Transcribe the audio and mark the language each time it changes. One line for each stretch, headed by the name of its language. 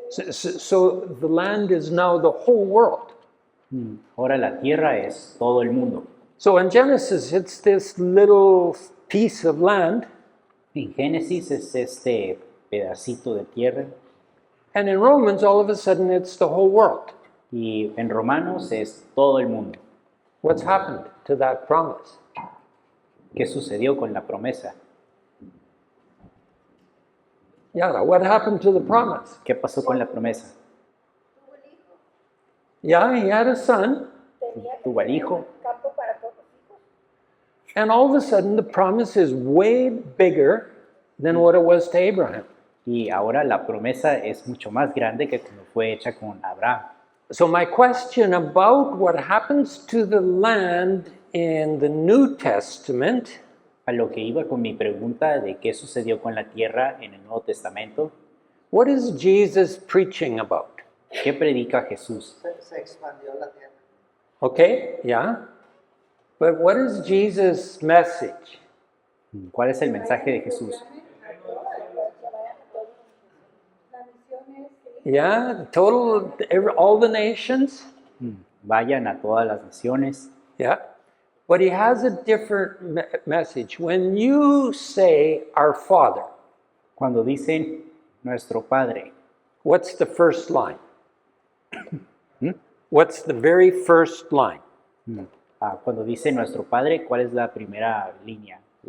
English: So the land is now the whole world.
Spanish: Ahora la tierra es todo el mundo.
English: So in Genesis, it's this little piece of land.
Spanish: En Génesis es este pedacito de tierra
English: And in Romans, all of a sudden, it's the whole world.
Spanish: y en Romanos es todo el mundo.
English: What's happened to that promise?
Spanish: ¿Qué sucedió con la promesa?
English: Yeah, what happened to the promise?
Spanish: ¿Qué pasó con la promesa?
English: Yeah, he had a son,
Spanish: Tuvo al hijo campo para todos los hijos.
English: and all of a sudden, the promise is way bigger than what it was to Abraham.
Spanish: y ahora la promesa es mucho más grande que como fue hecha con Abraham.
English: So, my question about what happens to the land in the New Testament
Spanish: A lo que iba con mi pregunta de qué sucedió con la tierra en el Nuevo Testamento,
English: what is Jesus preaching about?
Spanish: ¿qué predica Jesús? Se expandió la tierra.
English: Okay, yeah. But what is Jesus' message?
Spanish: ¿Cuál es el mensaje de Jesús? La misión es que
English: Yeah, all the nations.
Spanish: Vayan a todas las naciones.
English: Yeah. But he has a different message. When you say our Father,
Spanish: Cuando dicen nuestro Padre,
English: what's the first line? What's the very first line?
Spanish: cuando dice nuestro Padre, ¿cuál es la primera línea?